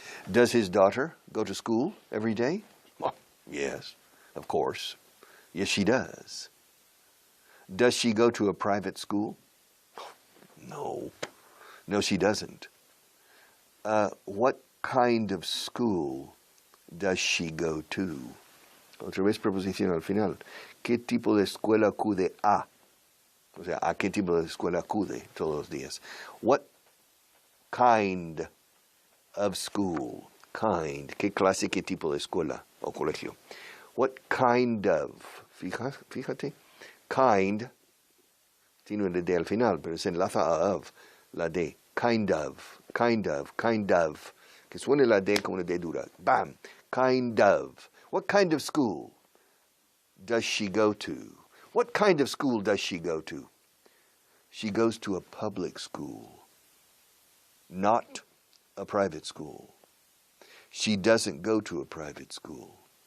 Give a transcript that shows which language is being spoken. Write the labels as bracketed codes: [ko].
[en] Does his daughter go to school every day? Well, yes, of course. Yes, she does. Does she go to a private school? No. No, she doesn't. What kind of school does she go to? [es] Otra vez preposición al final. ¿Qué tipo de escuela acude a? O sea, ¿a qué tipo de escuela acude todos los días? [en] What kind of school? Kind. [es] ¿Qué clase, qué tipo de escuela o colegio? [en] What kind of? [es] Fíjate. [en] Kind. [es] Tiene una D al final, pero se enlaza a of. La D. [en] Kind of. [es] Que suene la D como una D dura. [en] Bam. Kind of. What kind of school does she go to? What kind of school does she go to? She goes to a public school, not a private school. She doesn't go to a private school.